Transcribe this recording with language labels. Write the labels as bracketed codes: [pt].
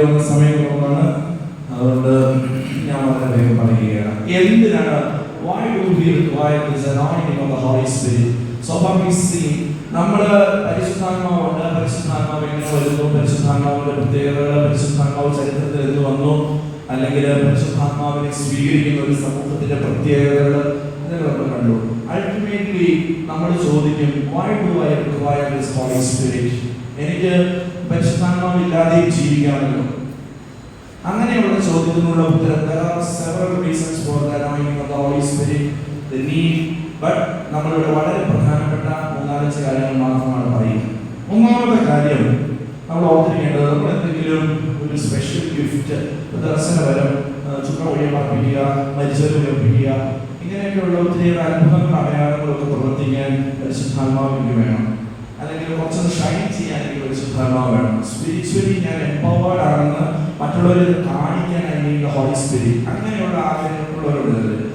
[ml] സമയം കുറവാണ്, അതുകൊണ്ട് ഞാൻ വളരെ വേഗം പറയുകയാണ്. എന്തിനാണ് [en] why do we require this anointing of the Holy Spirit? So far we see [ml] നമ്മൾ പരിശുദ്ധാത്മാവുണ്ട്, പരിശുദ്ധാത്മാവ് എങ്ങനെ വരുന്നു, പരിശുദ്ധാത്മാവിന്റെ പ്രത്യേകതകൾ, പരിശുദ്ധാത്മാവ് ചരിത്രത്തിൽ എന്ത് വന്നു, അല്ലെങ്കിൽ പരിശുദ്ധാത്മാവിനെ സ്വീകരിക്കുന്ന ഒരു സമൂഹത്തിന്റെ പ്രത്യേകതകൾ ഇതൊക്കെ നമ്മൾ കണ്ടു. അൾട്ടിമേറ്റ്ലി നമ്മൾ ചോദിക്കും [en] why do I require this Holy Spirit? [ml] എനിക്ക് പരിശുദ്ധാത്മാവ് ഇല്ലാതെ ജീവിക്കാമല്ലോ. അങ്ങനെയുള്ള ചോദ്യത്തിനുള്ള ഉത്തരം [en] there are several reasons for the anointing of the Holy Spirit, the need, but [ml] നമ്മളിവിടെ വളരെ പ്രധാനപ്പെട്ട മൂന്നാലഞ്ച് കാര്യങ്ങൾ മാത്രമാണ് പറയുന്നത്. ഒന്നാമത്തെ കാര്യം നമ്മൾ ഓർത്തിരിക്കേണ്ടത്, നമ്മൾ എന്തെങ്കിലും ഒരു സ്പെഷ്യൽ ഗിഫ്റ്റ്, ദർശനപരം, ചുക്കവഴിയെ അർപ്പിക്കുക, മരിച്ചവരെ ഉയർപ്പിക്കുക, ഇങ്ങനെയൊക്കെയുള്ള ഒത്തിരിയേറെ അത്ഭുതങ്ങൾ അടയാളങ്ങളൊക്കെ പ്രവർത്തിക്കാൻ പരിശുദ്ധാത്മാവിന് വേണം. അല്ലെങ്കിൽ കുറച്ചൊന്ന് ഷൈൻ ചെയ്യാൻ എനിക്ക് പരിശുദ്ധാത്മാവ് വേണം. സ്പിരിച്വലി ഞാൻ എംപവേർഡ് ആണെന്ന് മറ്റുള്ളവരെ കാണിക്കാൻ അതിൻ്റെ ഹോളി സ്പിരിറ്റ്, അങ്ങനെയുള്ള ആഗ്രഹങ്ങളുള്ളവരുണ്ട്.